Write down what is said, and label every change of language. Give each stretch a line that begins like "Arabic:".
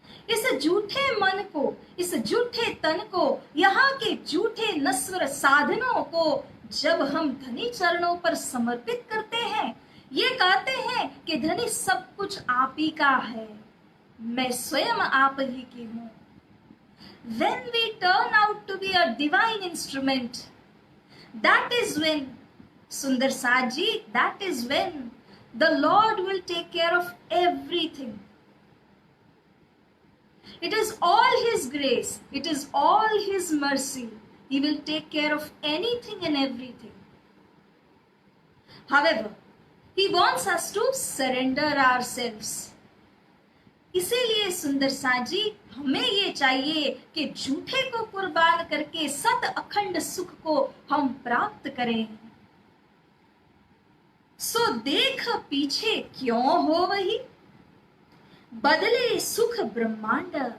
Hindi: इस झूठे मन को, इस झूठे तन को, यहाँ के झूठे नश्वर साधनों को जब हम धनी चरणों पर समर्पित करते हैं, ये कहते हैं कि धनी सब कुछ आप ही का है, मैं स्वयं आप ही की हूँ।
English: When we turn out to be a divine instrument, that is when, Sundar Saji, that is when the Lord will take care of everything. It is all His grace, it is all His mercy. He will take care of anything and everything. However, He wants us to surrender ourselves.
Hindi: इसीलिए सुंदर साजी, हमें ये चाहिए कि झूठे को कुर्बान करके सत अखंड सुख को हम प्राप्त करें। सो देख पीछे क्यों हो वही, बदले सुख ब्रह्मांड।